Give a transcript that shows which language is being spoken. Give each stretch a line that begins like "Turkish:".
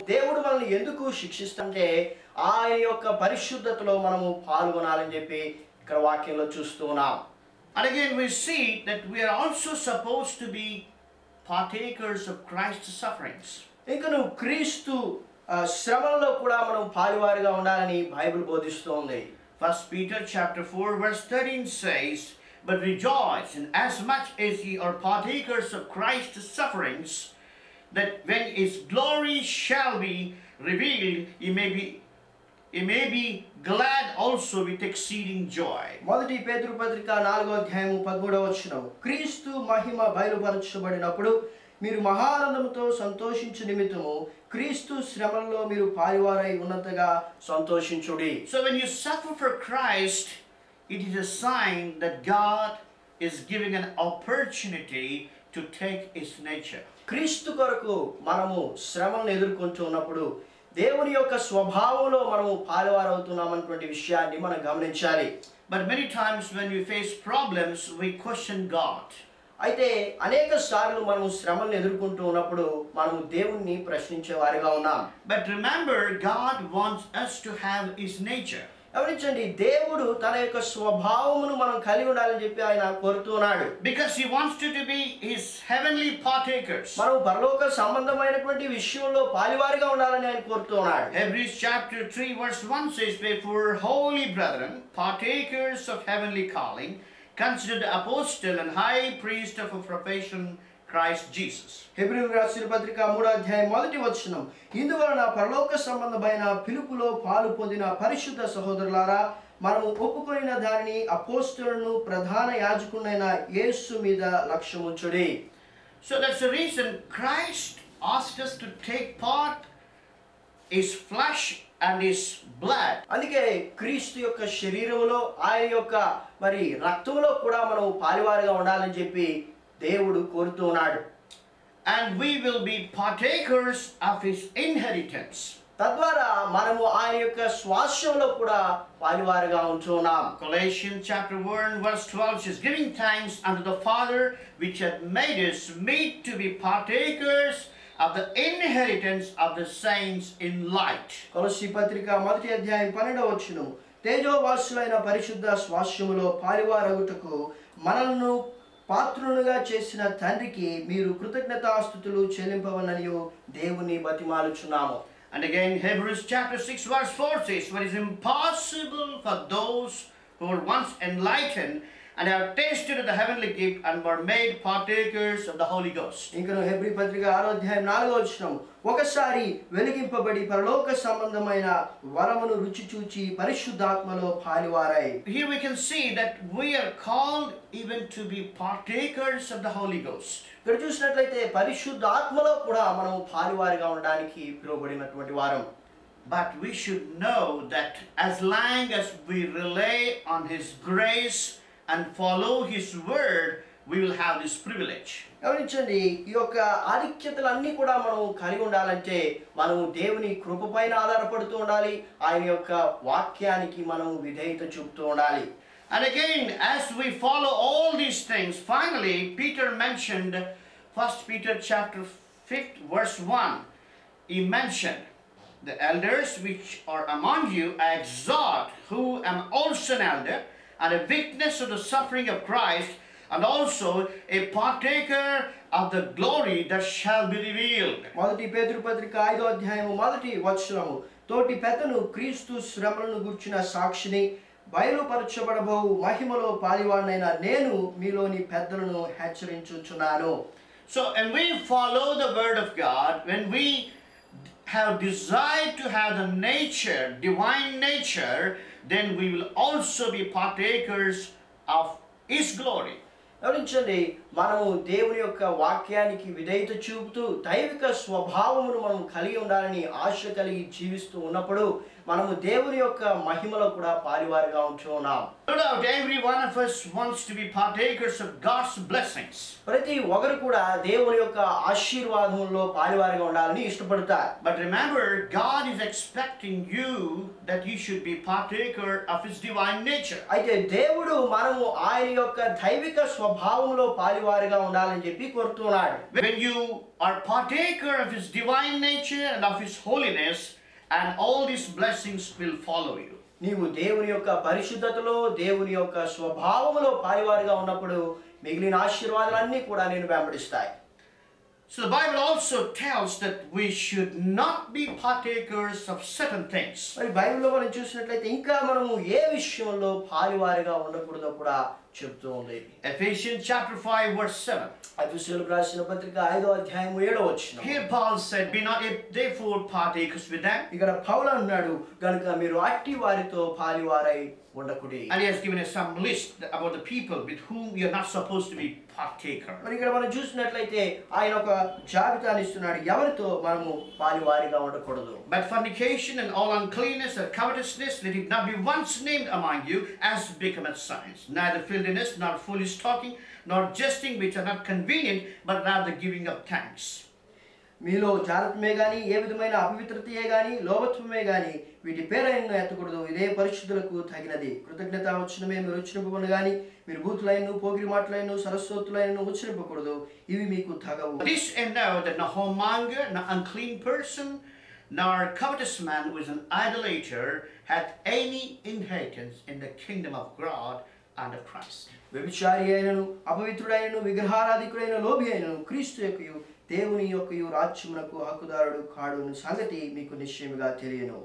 Telugu: దేవుడు మనల్ని ఎందుకు శిక్షిస్తుంటే ఆయన యొక్క పరిశుద్ధతలో మనము పాల్గొనాలని చెప్పి ఇక్కడ వాక్యంలో చూస్తూ ఉన్నాం.
English: And again we see that we are also supposed to be partakers of Christ's sufferings.
Telugu: ఇంకను క్రీస్తు శ్రమలలో కూడా మనం పాలువారిగా ఉండాలని Bible బోధిస్తోంది.
English: 1 Peter chapter 4 verse 13 says, but rejoice in as much as ye are partakers of Christ's sufferings, that when his glory shall be revealed, ye may be glad also with exceeding joy.
Telugu: మొదటి పేతురు పత్రిక 4వ అధ్యాయం 13వ వచనం, క్రీస్తు మహిమ బయలుపరచబడినప్పుడు మీరు మహానందముతో సంతోషించు నిమిత్తము క్రీస్తు శ్రమల్లో మీరు పాలువారై ఉన్నంతగా సంతోషించుడి.
English: So when you suffer for Christ, it is a sign that God is giving an opportunity to take his nature.
Telugu: క్రీస్తు కొరకు మనము శ్రమలను ఎదుర్కొంటూ ఉన్నప్పుడు దేవుని యొక్క స్వభావంలో మనము పాలువారవుతున్నామన్నటువంటి విషయాన్ని మనం గమనించాలి.
English: But many times when we face problems, we question God.
Telugu: అయితే అనేక సార్లు మనము శ్రమలను ఎదుర్కొంటూ ఉన్నప్పుడు మనము దేవుణ్ణి ప్రశ్నించే వారిగా ఉన్నాం.
English: But remember, God wants us to have his nature.
Telugu: గమనించండి, దేవుడు తన యొక్క స్వభావమును మనం కలిగి ఉండాలని చెప్పి ఆయన కోరుతున్నాడు.
English: Because he wants you to be his heavenly partakers.
Telugu: మనం పరలోక సంబంధమైనటువంటి విషయంలో పాలివారిగా ఉండాలని ఆయన కోరుతున్నాడు.
English: Hebrews chapter 3 verse 1 says, therefore, holy brethren, partakers of heavenly calling, consider the apostle and high priest of a profession, Christ Jesus.
Telugu: హెబ్రీయులకు రాసిన పత్రిక 3వ అధ్యాయం 1వ వచనం, ఇందువలన పరలోక సంబంధమైన పిలుపులో పాలు పొందిన పరిశుద్ధ సహోదరులారా, మనము ఒప్పుకొనిన దానిని అపోస్తలులను ప్రధాన యాజకుడైన యేసు మీద లక్ష్యముంచుడి.
English: So that's the reason Christ asked us to take part his flesh and his blood.
Telugu: అందుకే క్రీస్తు యొక్క శరీరములో ఆయన యొక్క మరి రక్తంలో కూడా మనం పాలివారిగా ఉండాలని చెప్పి దేవుడు కోరుతున్నాడు.
English: And we will be partakers of his inheritance.
Telugu: తద్వారా మనము ఆయన యొక్క స్వాస్థ్యంలో కూడా పాలివారిగా ఉంటున్నాం.
English: Colossians chapter 1 verse 12 says, giving thanks unto the Father which hath made us meet to be partakers of the inheritance of the saints in light.
Telugu: కొలస్సీ పత్రిక 1వ అధ్యాయం 12వ వచనం, తేజోవాసులైన పరిశుద్ధ స్వాస్థ్యములో పాలివారగుటకు మనల్ని పాత్రులుగా చేసిన తండ్రికి మీరు కృతజ్ఞతాస్తుతులు చెల్లింపవలనని దేవుని బతిమాలుచున్నాము.
English: And again, Hebrews chapter 6 verse 4 says, "For it is impossible for those who were once enlightened and have tasted of the heavenly gift and were made partakers of the Holy Ghost."
Telugu: ఇంకను Hebrew పత్రిక 6వ అధ్యాయం 4వ వచనం, ఒకసారి వెలిగింపబడి పరలోక సంబంధమైన వరమును రుచి చూచి పరిశుద్ధాత్మలో పాలివారై.
English: Here we can see that we are called even to be partakers of the Holy Ghost.
Telugu: ఇక్కడ చూసినట్లయితే పరిశుద్ధాత్మలో కూడా మనం పాలివారిగా ఉండడానికి పిలువబడినటువంటి వారం.
English: But we should know that as long as we rely on His grace and follow His word, we will have this privilege.
Telugu: గమనించండి, ఈ యొక్క ఆధిక్యతలన్నీ కూడా మనం కలిగి ఉండాలంటే మనం దేవుని కృపపైన ఆధారపడుతూ ఉండాలి. ఆయన యొక్క వాక్యానికి మనం విధేయత చూపుతూ ఉండాలి.
English: And again, as we follow all these things, finally Peter mentioned 1 Peter chapter 5 verse 1. He mentioned, "The elders which are among you I exhort, who am also an elder and a witness of the suffering of Christ, and also a partaker of the glory that shall be revealed."
Telugu: మొదటి పేతురు పత్రిక 5వ అధ్యాయము మొదటి వచనము, తోటి పెద్దను క్రీస్తు శ్రమలను గూర్చిన సాక్షిని బయలుపరచబడబోవు మహిమలో పాలివాడినైన నేను మీలోని పెద్దలను హెచ్చరించుచున్నాను.
English: So when we follow the word of God, when we have desire to have the nature, divine nature, then we will also be partakers of His glory.
Telugu: గమనించండి, మనము దేవుని యొక్క వాక్యానికి విధేయత చూపుతూ దైవిక స్వభావమును మనం కలిగి ఉండాలని ఆశ కలిగి జీవిస్తూ ఉన్నప్పుడు మనము దేవుని యొక్క మహిమలో కూడా పాలివారిగా ఉంటున్నాం.
English: No doubt every one of us wants to be partakers of God's blessings.
Telugu: ప్రతి ఒక్కరు కూడా దేవుని యొక్క ఆశీర్వాదములో పాలివారిగా ఉండాలని ఇష్టపడతారు.
English: But remember, God is expecting you that you should be partaker of His divine nature.
Telugu: అయితే దేవుడు మనము ఆయన యొక్క దైవిక స్వభావంలో పాలివారిగా ఉండాలని చెప్పి కోరుతున్నాడు.
English: When you are partaker of His divine nature and of His holiness, and all these blessings will follow you.
Telugu: నీవు దేవుని యొక్క పరిశుద్ధతలో దేవుని యొక్క స్వభావములో పాలివారిగా ఉన్నప్పుడు మిగిలిన ఆశీర్వాదాలన్నీ కూడా నేను వెంబడిస్తాయి.
English: So the Bible also tells that we should not be partakers of certain things.
Telugu: మరి బైబిల్లో మనం చూసినట్లయితే ఇంకా మనము ఏ విషయంలో పాలివారిగా ఉండకూడదో కూడా చెప్తూ ఉంది.
English: Ephesians chapter 5 verse 7.
Telugu: ఎఫెసీయులకు రాసిన పత్రిక 5వ అధ్యాయం 7వ వచనం.
English: Here Paul said, "Be not therefore partakers with them."
Telugu: ఇక్కడ పౌలు అన్నాడు, గనుక మీరు అట్టి వారితో పాలివారై ఉండకుడి.
English: And he has given us some list about the people with whom we are not supposed to be partaker.
Telugu: మరి ఇక్కడ మనం చూసినట్లయితే ఆయన ఒక జాబితాని ఇస్తున్నాడు, ఎవరితో మనము పాలివారిగా ఉండకూడదు.
English: But fornication and all uncleanness and covetousness, let it not be once named among you, as becometh signs. Neither filthiness, nor foolish talking, nor jesting, which are not convenient, but rather giving of thanks.
Telugu: మీలో జాగ్రత్తమే గాని ఏ విధమైన అపవిత్రతయే గాని లోభత్వమే గాని వీటి పేరైన ఎత్తకూడదు. ఇదే పరిశుద్ధులకు తగినది. కృతజ్ఞత వచనమే మీరు ఉచ్చరింపకూడదు గాని మీరు బూతులైన పోగిరి మాటలైన సరస్వతులైన ఉచ్చరింపకూడదు. ఇవి మీకు తగవు.
English: This and know that no whoremonger, no unclean person, nor covetous man who is an idolater hath any inheritance in the kingdom of God and of Christ.
Telugu: వ్యభిచారి అయినను అపవిత్రుడైనను విగ్రహారాధికుడైన లోభి అయినను క్రీస్తు యొక్కయు దేవుని యొక్కయు రాజ్యమునకు హక్కుదారుడు కాడు సంగతి మీకు నిశ్చయముగా తెలియను.